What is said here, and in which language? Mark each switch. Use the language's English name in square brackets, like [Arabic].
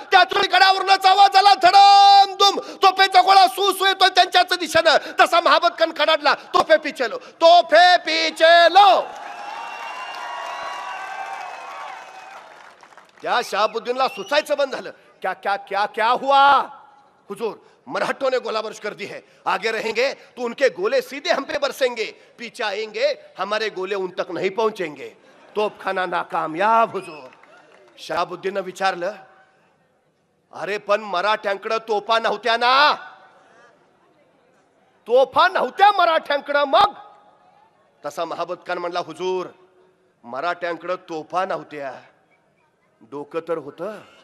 [Marathi] त्यातून गडावरूनच आवाज आला, धडम दुम. तोफेचा गोळा सु येतोय त्यांच्याच दिशेनं. तसा महाबत खान खडाडला, [Hindi] तोफे पिचेलो, तोफे पिचेलो. [Marathi] त्या शहाबुद्दीनला सुचायचं बंद झालं. [Hindi] क्या क्या क्या क्या हुआ? हुजूर मराठों ने गोला बारूद कर दी है, आगे रहेंगे तो उनके गोले सीधे हम पे बरसेंगे, पीछे आएंगे हमारे गोले उन तक नहीं पहुंचेंगे. तोपखाना नाकामयाब हुजूर. [Marathi] शहाबुद्दीन विचारलं, अरे पण मराठ्यांकडे तोफा नव्हत्या ना? तोफा नव्हत्या मराठ्यांकडे मग? तसा महाबत खान म्हणला, हुजूर मराठ्यांकडे तोफा नव्हत्या, डोकं तर होतं.